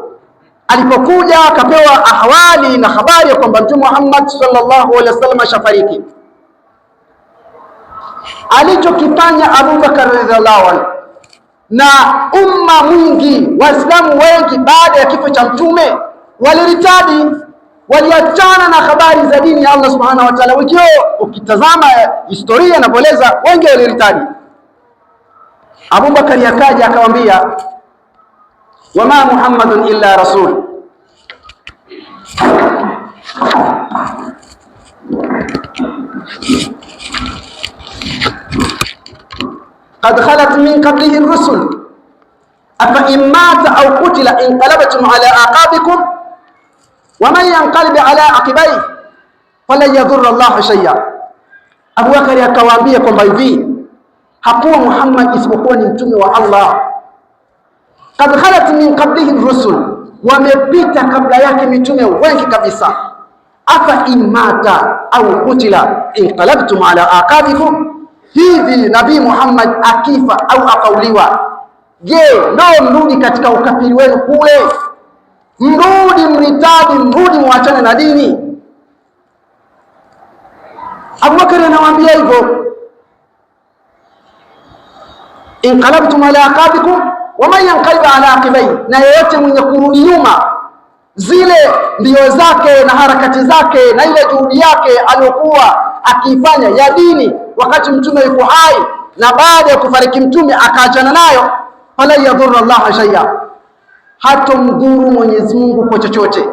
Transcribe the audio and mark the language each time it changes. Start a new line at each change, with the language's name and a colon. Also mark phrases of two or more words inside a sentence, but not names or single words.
Swahili: Alipokuja akapewa ahwali na habari ya kwamba Mtume Muhammad
Arabic: صلى الله عليه وسلم
Swahili: ashafariki, alichokifanya Abu Bakar
Arabic: رضي الله عنه
Swahili: na umma mwingi, Waislamu wengi baada ya kifo cha Mtume waliritadi, waliachana na habari za dini ya
Arabic: الله سبحانه وتعالى.
Swahili: Wikio ukitazama historia inapoeleza, wengi waliritadi.
Arabic: Abu Bakari
Swahili: akaja akamwambia,
Arabic: وما محمد إلا رسول قد خلت من قبله الرسل أفإن مات أو قتل انقلبتم على أعقابكم ومن ينقلب على عقبيه فلن يضر الله شيئا.
Swahili: Abu Bakari akawaambia kwamba hivi, hakuwa Muhammad isipokuwa ni mtume wa Allah.
Arabic: قد خلت من قبله الرسل,
Swahili: wamepita kabla yake mitume wengi kabisa.
Arabic: أفإن مات أو قتل انقلبتم على أعقابكم,
Swahili: hivi Nabii Muhammad akifa au akauliwa, je, ndio mrudi katika ukafiri wenu kule? Mrudi mritadi, mrudi muachane na dini. Abu Bakar anawaambia hivyo,
Arabic: انقلبتم على أعقابكم ومن ينقلب على عقبيه,
Swahili: na yeyote mwenye kurudi nyuma zile ndio zake na harakati zake na ile juhudi yake aliyokuwa akifanya ya dini wakati mtume yuko hai, na baada ya kufariki mtume akaachana nayo,
Arabic: فلن يضر الله شيئا,
Swahili: hatomdhuru Mwenyezi Mungu kwa chochote.